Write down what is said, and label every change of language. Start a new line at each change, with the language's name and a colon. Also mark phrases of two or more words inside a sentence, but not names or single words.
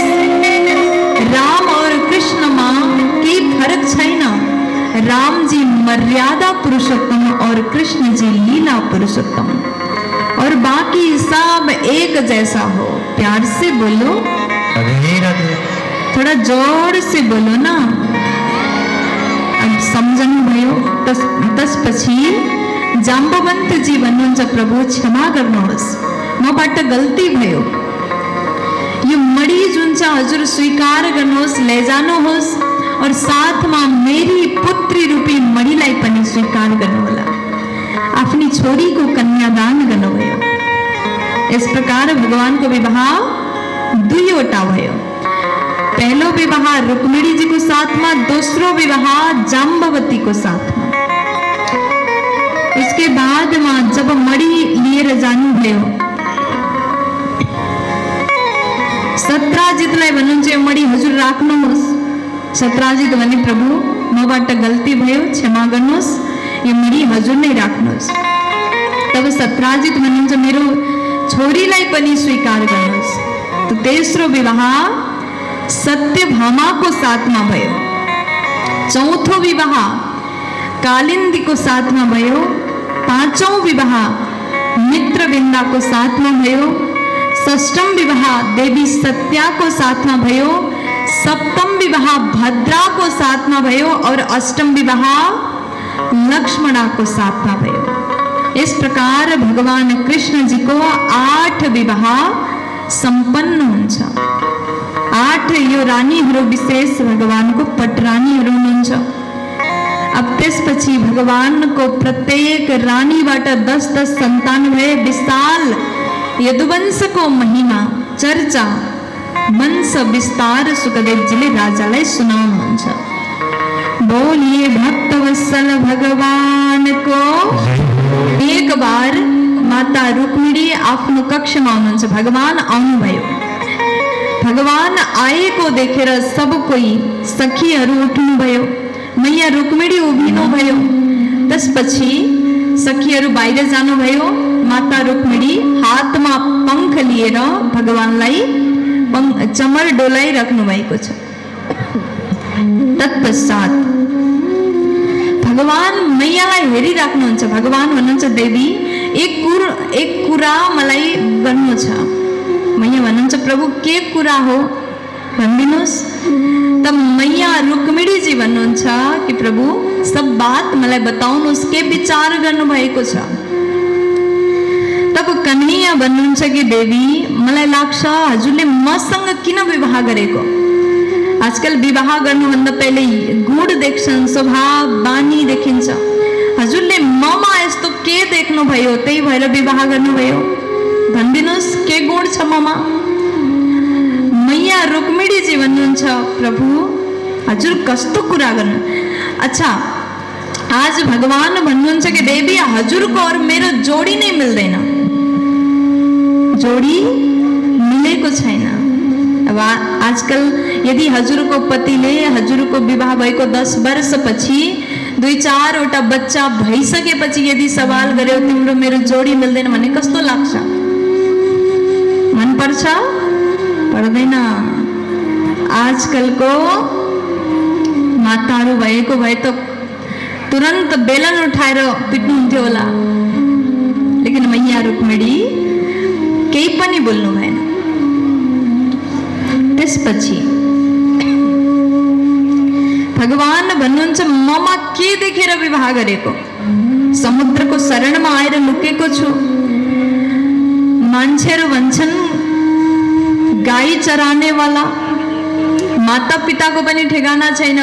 Hindi: राम और कृष्ण मां की
Nepali: फर्क छैन।
Hindi: राम जी मर्यादा पुरुषोत्तम और कृष्ण जी लीला पुरुषोत्तम, और बाकी सब एक जैसा हो। प्यार से बोलो, थोड़ा जोर से बोलो ना।
Nepali: अब सम्झनु भयो। त्यसपछि जाम्बवन्तजी भन्नुहुन्छ प्रभु क्षमा गर्नुहोस्, मबाट गल्ती भयो। यो मडी जुन छ हजुर स्वीकार गर्नुहोस्, लैजानुहोस्, और साथमा मेरी पुत्री रूपी मडीलाई पनि स्वीकार गर्नुहोला। आफ्नी छोरीको कन्यादान गर्नुभयो।
Hindi: इस प्रकार
Nepali: भगवानको विवाह दुईवटा भयो।
Hindi: पहलो विवाह रुक्मिणी जी को साथ में, दूसरो विवाह जाम्बवती को साथ में। इसके बाद में
Nepali: जब मड़ी लिएर जानु भयो, सत्राजितलाई भन्नुहुन्छ मडी हजुर राख्नुहोस्। सत्राजित भने प्रभु मबाट गल्ती भयो, क्षमा गर्नुहोस्, यो मडी हजुर नै राख्नुहोस्। तब सत्राजित भन्नुहुन्छ मेरो छोरीलाई पनि स्वीकार गर्नुहोस्। तो तेस्रो विवाह सत्यभामा
Hindi: को साथ में
Nepali: भयो। चौथो विवाह कालिंदी
Hindi: को साथ में
Nepali: भयो। पांचों विवाह मित्रविंदा
Hindi: को साथ में
Nepali: भयो। षष्ठम विवाह देवी सत्या
Hindi: को साथ में
Nepali: भयो। सप्तम विवाह भद्रा
Hindi: को साथ में
Nepali: भयो, और अष्टम विवाह लक्ष्मणा
Hindi: को साथ में
Nepali: भयो।
Hindi: इस प्रकार
Nepali: भगवान कृष्ण जी को 8 विवाह संपन्न हुन्छ। 8 यो रानीहरू विशेष भगवान को पटरानीहरू हुनुहुन्छ। अब त्यसपछि भगवान को प्रत्येक रानीबाट 10-10 सन्तान भए। विशाल यदुवंश को महिमा चर्चा वंश विस्तार सुखदेव जी ले राजालाई सुनाउनुहुन्छ।
Hindi: बोलिए भक्तवत्सल भगवान को। एक बार
Nepali: माता रुक्मिणी आफ्नो कक्षमा हुनुहुन्छ। भगवान आउनुभयो। भगवान आएको देखेर सब कोही सखीहरू उठ्नुभयो। मैया रुक्मिणी उभिनुभयो। त्यसपछि सखीहरू बाहिर जानुभयो। माता रुक्मिणी हातमा पंख लिएर भगवानलाई चमर डोलाई राख्नु भएको छ। तत्पश्चात भगवान मैयालाई हेरिराख्नुहुन्छ। भगवान भन्नुहुन्छ देवी एक कुरा मलाई गर्नु छ। मैया भन्नुहुन्छ प्रभु के कुरा हो भनिदिनुहोस्। तब मैया रुक्मिणी जी भन्नुहुन्छ कि प्रभु
Hindi: सब बात
Nepali: मलाई बताउनुहोस्, के विचार गर्नु भएको छ। तब कन्हैया भन्नुहुन्छ कि देवी मलाई लाग्छ हजुरले मसँग किन विवाह गरेको। आजकल विवाह गर्नुभन्दा पहिले गुण देख्छन्, स्वभाव बानी देखिन्छ। हजुरले ममा यस्तो के देख्नुभयो, त्यही भएर विवाह गर्नुभयो। भनिदिनुहोस् के गुण छ ममा। मैया रुक्मिणी जी भन्नुहुन्छ प्रभु हजुर कस्तो कुरा गर्नु। अच्छा आज भगवान भन्नुहुन्छ कि देवी हजुरको और मेरो जोडी नै मिल्दैन, जोडी मिलेको छैन। अब आजकल यदि हजुरको पतिले हजुरको विवाह भएको 10 वर्षपछि 2-4वटा बच्चा भइसकेपछि यदि सवाल गर्यो तिम्रो मेरो जोडी मिल्दैन भने कस्तो लाग्छ? मन पर्छ? पर्दैन। आजकलको माताहरू भएको भए त तुरन्त बेलन उठाएर पिट्नुहुन्थ्यो होला, लेकिन मैया रुक्मिणी केही पनि बोल्नु भएन। त्यसपछि भगवान भन्नुहुन्छ ममा के देखेर विवाह गरेको। समुद्रको शरणमा आएर लुकेको छु। मान्छेहरू भन्छन् गाई
Hindi: चराने वाला,
Nepali: माता पिताको पनि ठेगाना छैन।